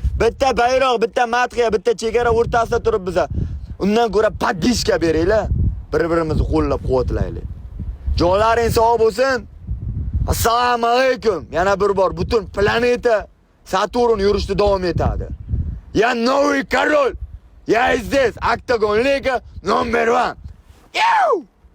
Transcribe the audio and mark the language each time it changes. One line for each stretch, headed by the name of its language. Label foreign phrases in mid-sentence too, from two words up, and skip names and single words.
Uzbek: Bitta bayroq, bitta madhiya, bitta chegara o'rtasida turib biza undan ko'ra podishka beringlar. Bir-birimizni qo'llab-quvvatlaylik. Joylaring sog' bo'lsin. Assalomu alaykum. Yana bir bor butun planeta Saturn yurishda davom etadi.
Russian: Ya новый король. Ya здесь Octagon Liga номер один. Ю!